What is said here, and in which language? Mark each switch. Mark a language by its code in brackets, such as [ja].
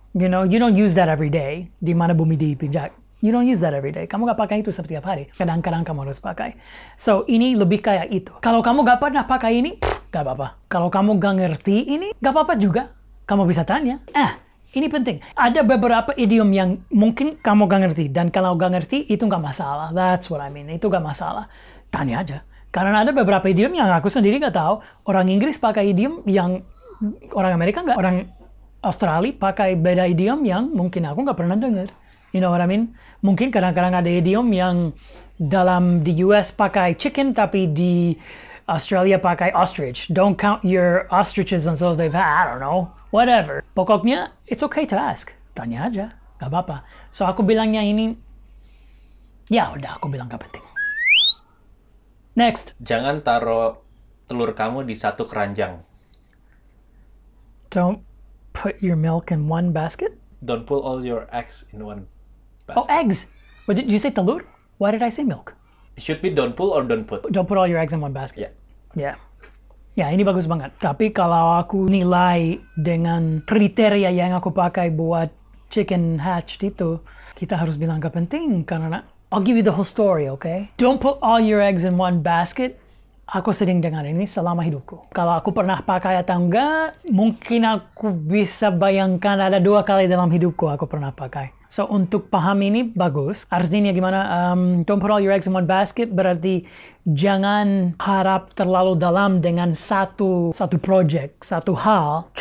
[en] You know, you don't use that every day. [id] Di mana bumi dipijak. [en] You don't use that every day. [id] Kamu gak pakai itu setiap hari. Kadang-kadang kamu harus pakai. So, ini lebih kayak itu. Kalau kamu gak pernah pakai ini, gak apa-apa. Kalau kamu gak ngerti ini, gak apa-apa juga. Kamu bisa tanya. Ini penting. Ada beberapa idiom yang mungkin kamu gak ngerti. Dan kalau gak ngerti, itu gak masalah. [en] That's what I mean. [id] Itu gak masalah. Tanya aja. Karena ada beberapa idiom yang aku sendiri gak tahu. Orang Inggris pakai idiom yang orang Amerika gak. Orang Australia pakai beda idiom yang mungkin aku gak pernah dengar. [en] You know what I mean? [id] Mungkin kadang-kadang ada idiom yang dalam di US pakai chicken, tapi di Australia pakai ostrich. [en] Don't count your ostriches until they've had, I don't know, whatever. Pokoknya, it's okay to ask. [id] Tanya aja, gak apa-apa. So aku bilangnya ini, ya udah aku bilang gak penting. [en] Next. [id] Jangan taruh telur kamu di satu keranjang. [en] Don't put your milk in one basket? Don't put all your eggs in one basket. Oh, eggs! What did you say, telur? Why did I say milk? It should be don't pull or don't put. Don't put all your eggs in one basket. Yeah. [id] Ya, ini bagus banget. Tapi kalau aku nilai dengan kriteria yang aku pakai buat chicken hatched itu, kita harus bilang gak penting karena [en] I'll give you the whole story, okay? Don't put all your eggs in one basket. [id] Aku sering dengar ini selama hidupku. Kalau aku pernah pakai atau enggak, mungkin aku bisa bayangkan ada 2 kali dalam hidupku aku pernah pakai. So, untuk paham ini bagus. Artinya gimana? [en] Don't put all your eggs in one basket [id] berarti jangan harap terlalu dalam dengan satu project, satu hal.